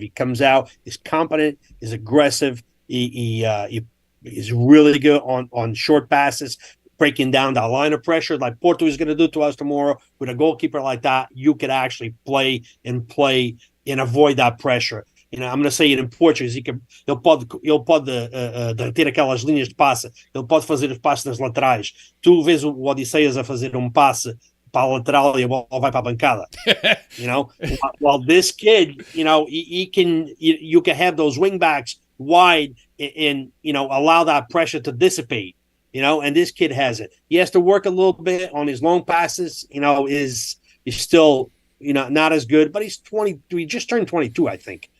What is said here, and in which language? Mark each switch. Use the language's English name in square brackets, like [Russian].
[English] He comes out, he's competent, he's aggressive. He is really good on short passes, breaking down that line of pressure like Porto is going to do to us tomorrow. With a goalkeeper like that, you could actually play and avoid that pressure. I'm going to say it in Portuguese. [Portuguese] Ele pode ter aquelas linhas de passe. Ele pode fazer os passes nas laterais. Tu vês o Odisseias a fazer passe para a lateral e a bola vai para a bancada. [English] While this kid, he can. You can have those wing backs wide and allow that pressure to dissipate. And this kid has it. He has to work a little bit on his long passes. Is still not as good, but he's 23. He just turned 22, I think.